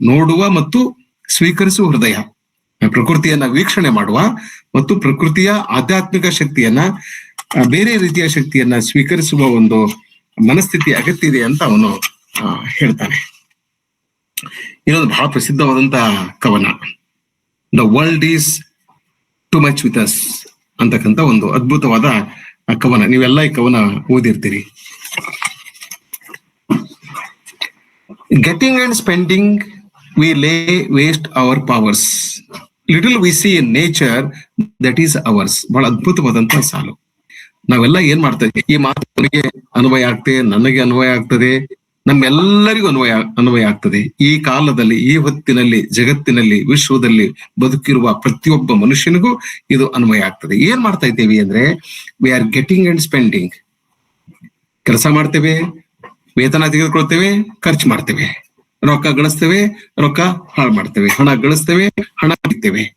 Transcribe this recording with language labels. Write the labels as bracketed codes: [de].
[kn] ನೋಡುವ ಮತ್ತು ಸ್ವೀಕರಿಸುವ ಹೃದಯ, ಪ್ರಕೃತಿಯನ್ನ ವೀಕ್ಷಣೆ ಮಾಡುವ ಮತ್ತು ಪ್ರಕೃತಿಯ ಆಧ್ಯಾತ್ಮಿಕ ಶಕ್ತಿಯನ್ನ, ಬೇರೆ ರೀತಿಯ ಶಕ್ತಿಯನ್ನ ಸ್ವೀಕರಿಸುವ ಒಂದು ಮನಸ್ಥಿತಿ ಅಗತ್ಯ ಇದೆ ಅಂತ ಅವನು ಹೇಳ್ತಾನೆ. ಇನ್ನೊಂದು ಬಹಳ ಪ್ರಸಿದ್ಧವಾದಂತಹ ಕವನ, [en] the world is too much with us [kn] ಅಂತಕ್ಕಂಥ ಒಂದು ಅದ್ಭುತವಾದ ಕವನ. ನೀವೆಲ್ಲ ಈ ಕವನ ಓದಿರ್ತೀರಿ. [en] Getting and spending, we lay waste our powers. Little we see in nature that is ours. [kn] ಬಹಳ ಅದ್ಭುತವಾದಂತಹ ಸಾಲು. ನಾವೆಲ್ಲ ಏನ್ ಮಾಡ್ತೇವೆ, ಈ ಮಾತು ನನಗೆ ಅನ್ವಯ ಆಗ್ತದೆ, ನನಗೆ ಅನ್ವಯ ಆಗ್ತದೆ, ನಮ್ಮೆಲ್ಲರಿಗೂ ಅನ್ವಯ ಆಗ್ತದೆ. ಈ ಕಾಲದಲ್ಲಿ, ಈ ಹೊತ್ತಿನಲ್ಲಿ, ಜಗತ್ತಿನಲ್ಲಿ, ವಿಶ್ವದಲ್ಲಿ ಬದುಕಿರುವ ಪ್ರತಿಯೊಬ್ಬ ಮನುಷ್ಯನಿಗೂ ಇದು ಅನ್ವಯ ಆಗ್ತದೆ. ಏನ್ ಮಾಡ್ತಾ ಇದ್ದೇವೆ ಅಂದ್ರೆ, [en] We are getting and spending. [kn] ಕೆಲಸ ಮಾಡ್ತೇವೆ, ವೇತನ ತೆಗೆದುಕೊಳ್ತೇವೆ, ಖರ್ಚು ಮಾಡ್ತೇವೆ, ರೊಕ್ಕ ಗಳಿಸ್ತೇವೆ, ರೊಕ್ಕ ಹಾಳು ಮಾಡ್ತೇವೆ, ಹಣ ಗಳಿಸ್ತೇವೆ, ಹಣ ಬಿಡ್ತೇವೆ.